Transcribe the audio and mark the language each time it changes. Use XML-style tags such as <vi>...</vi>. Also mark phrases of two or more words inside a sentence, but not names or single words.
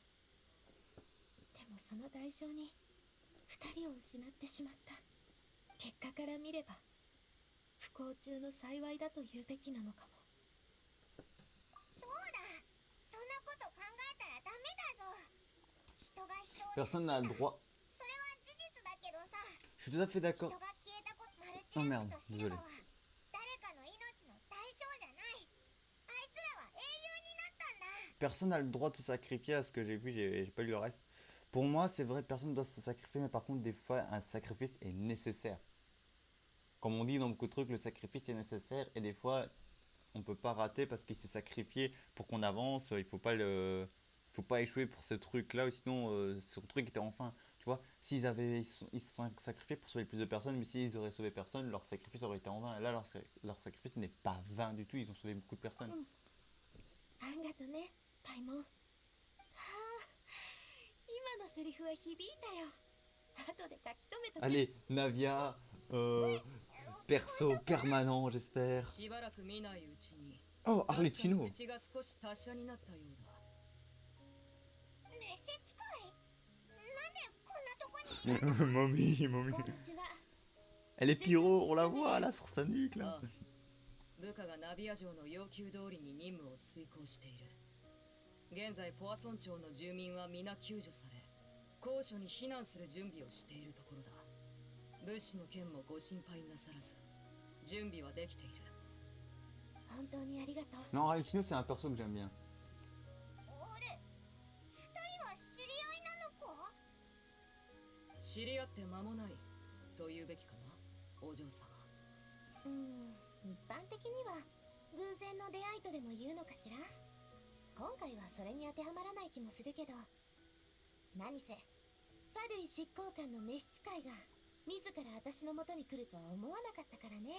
<ja>でもその代償に2人を失ってしまった。結果から見れば不幸中の幸いだと言うべきなのかも。そうだ、そんなこと考えたらダメだぞ。人が人を</ja> <fr>Personne n'a le droit.</fr> <ja>それは事実だけどさ。</ja> <fr>Je suis tout à fait</fr> <ja>人</ja> <fr>d'accord.</fr> <ja>が消えたこと、マルシラックとシルバ</ja> <fr>merde,</fr> <ja>は誰かの命の代償じゃない。あいつらは英雄になったんだ。</ja> <fr>Personne n'a le droit de se sacrifier à ce que j'ai vu, j'ai pas lu le reste. Pour moi, c'est vrai, personne ne doit se sacrifier, mais par contre, des fois, un sacrifice est nécessaire. Comme on dit dans beaucoup de trucs, le sacrifice est nécessaire, et des fois, on peut pas rater parce qu'il s'est sacrifié pour qu'on avance. Il faut pas échouer pour ce truc-là, ou sinon, ce truc était enfin. Tu vois, ils se sont sacrifiés pour sauver plus de personnes, mais s'ils auraient sauvé personne, leur sacrifice aurait été en vain. Et là, leur sacrifice n'est pas vain du tout, ils ont sauvé beaucoup de personnes.</fr> <ja>あんがとね、パイモン。はあ、今のセリフは響いたよ。後で書き留めとく。</ja> <fr>Allez, Navia, perso permanent, j'espère.</fr> <ja>しばらく見ないうちに Oh, 確かに Arlecchino. 口が少し達者になったようだ。召使い、なんでこんなとこに。</ja> <en>Mommy, mommy.</en> <ja>こんにちは。</ja> <fr>Elle est pyro, on la voit là sur sa nuque là.</fr> <ja>ああ、部下がナビア城の要求通りに任務を遂行している。現在ポア村町の住民は皆救助され、高所に避難する準備をしているところだ。物資の件もご心配なさらず、準備はできている。本当にありがとう。</ja> <fr>Non, Arlecchino, c'est un perso que j'aime bien.</fr> <ja>あれ、二人は知り合いなのか。知り合って間もないと言うべきかな、お嬢様。一般的には偶然の出会いとでも言うのかしら。今回はそれに当てはまらない気もするけど、何せファドゥイ執行官の召使いが自ら私の元に来るとは思わなかったからね。</ja>